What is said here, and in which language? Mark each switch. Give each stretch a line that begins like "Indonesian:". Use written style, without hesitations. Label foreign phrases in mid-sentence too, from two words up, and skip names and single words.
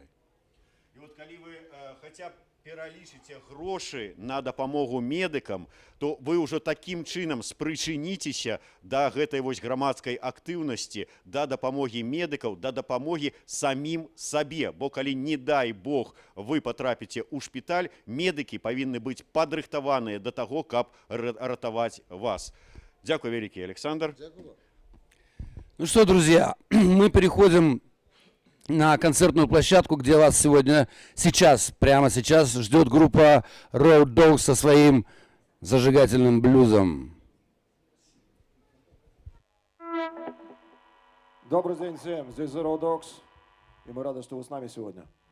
Belarusian: І вот калі вы хаця б пералічыце грошы на дапамогу медыкам, то вы ўжо такім чынам спрычыніцеся да гэтай вось грамадскай актыўнасці, да дапамогі медыкаў, да дапамогі самім сабе. Бо калі, не дай Бог, вы патрапіце ў шпіталь, медыкі павінны быць падрыхтаваныя да таго, каб ратаваць вас. Дзякуй вялікі, Александр.
Russian: Ну что, друзья, мы переходим на концертную площадку, где вас сегодня, прямо сейчас ждет группа Road Dogs со своим зажигательным блюзом. Добрый день всем, здесь The Road Dogs, и мы рады, что вы с нами сегодня.